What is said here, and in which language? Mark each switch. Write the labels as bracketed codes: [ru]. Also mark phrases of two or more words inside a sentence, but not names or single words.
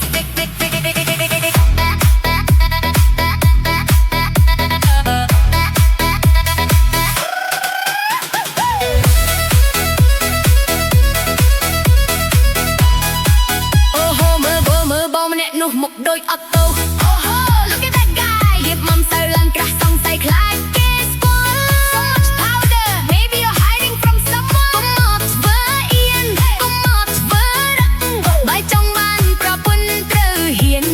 [km] អូហូមើលបងម្នាក់នោះមុខដូចអត់ទៅអូហូ [en] look at that guy [km] រៀបមុំសៅឡើងក្រាស់សង្ស័យខ្លា ចគេស្គាល់ [en] so much powder maybe you're hiding from someone [km] កុំមកធ្វើអៀនកុំមក ធ្វើរឹកបើចង់បានប្រពន្ធត្រូវហ៊ាន